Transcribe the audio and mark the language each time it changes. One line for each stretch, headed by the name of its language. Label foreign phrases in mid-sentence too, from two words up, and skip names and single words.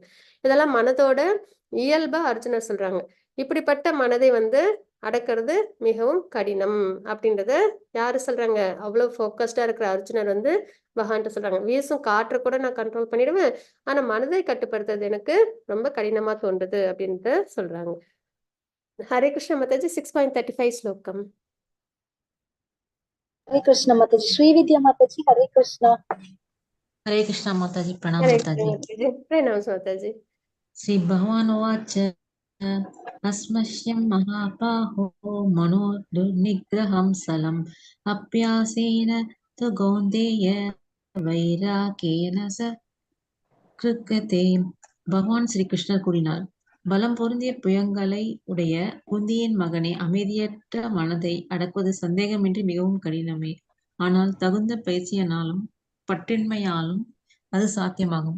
Tamil: இதெல்லாம் மனதோட இயல்பா அர்ஜுனர் சொல்றாங்க. இப்படிப்பட்ட மனதை வந்து அடக்கிறது மிகவும் கடினம் அப்படின்றத யாரு சொல்றாங்க? அவ்வளவு ஃபோக்கஸ்டா இருக்கிற அர்ஜுனர் வந்து பகவான்கிட்ட சொல்றாங்க. வீசும் காற்றை கூட நான் கண்ட்ரோல் பண்ணிடுவேன், ஆனா மனதை கட்டுப்படுத்துறது எனக்கு ரொம்ப கடினமா தோன்றுது அப்படின்ட்டு சொல்றாங்க.
Hindi: हरे कृष्ण माताजी 6.35 श्लोकम. हरे कृष्णा माताजी। श्रीविद्या माताजी हरे कृष्णा। हरे कृष्णा माताजी। प्रणाम हरे माताजी। माताजी प्रणाम माताजी।
Sanskrit: श्री भगवान उवाच अस्मश्यं महाबाहो मनो दुर्निग्रहं सलम् अभ्यासेन तु कौन्तेय वैराग्येन स கிருக்கதே.
Tamil: பகவான் ஸ்ரீ கிருஷ்ணர் கூறினார், பலம் பொருந்திய புயங்களை உடைய குந்தியின் மகனே, அமைதியற்ற மனதை அடக்குவது சந்தேகமின்றி மிகவும் கடினமே. ஆனால் தகுந்த பயிற்சியினாலும் பற்றின்மையாலும் அது சாத்தியமாகும்.